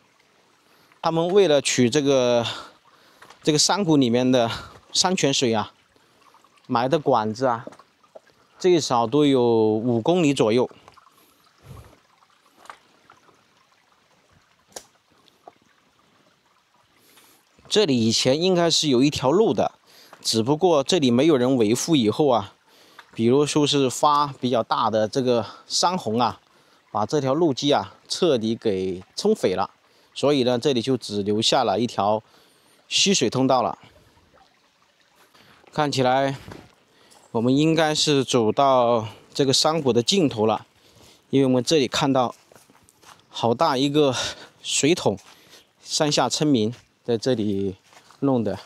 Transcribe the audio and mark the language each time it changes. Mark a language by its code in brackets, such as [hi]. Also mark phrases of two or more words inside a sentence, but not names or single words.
[zh] 他們為了取這個山谷裡面的山泉水啊， 埋的管子啊，最少都有5公里左右。这里以前应该是有一条路的，只不過这里没有人維護以後啊，比如說是發比較大的這個山洪啊，把這條路基啊徹底給沖毀了，所以呢，這裡就只留下了一條溪水通道了。看起來我們應該是走到這個山谷的盡頭了，因為我們這裡看到好大一個水桶，山下村民在這裡弄的。